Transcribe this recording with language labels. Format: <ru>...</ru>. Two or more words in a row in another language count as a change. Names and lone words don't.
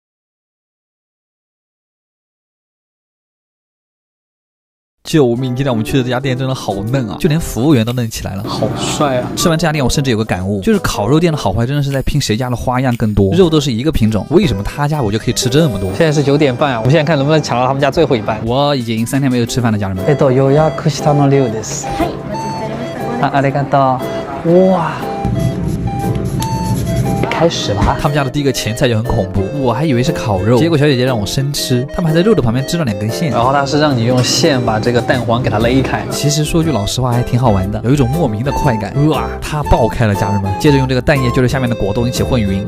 <zh>救命！今天我们去的这家店真的好嫩啊，就连服务员都嫩起来了，好帅啊！吃完这家店我甚至有个感悟，就是烤肉店的好坏真的是在拼谁家的花样更多，肉都是一个品种，为什么他家我就可以吃这么多？现在是9点半啊，我们现在看能不能抢到他们家最后一班。我已经3天没有吃饭了，家人们。</zh> <ja>予約したの6です。はい、お待ちしておりました。ありがとう。</ja> <zh>哇！开始吧。他们家的第一个前菜就很恐怖，我还以为是烤肉，结果小姐姐让我生吃，他们还在肉的旁边织了2根线，然后它是让你用线把这个蛋黄给它勒开。其实说句老实话还挺好玩的，有一种莫名的快感。哇，它爆开了，家人们。接着用这个蛋液就是下面的果冻一起混匀，</zh>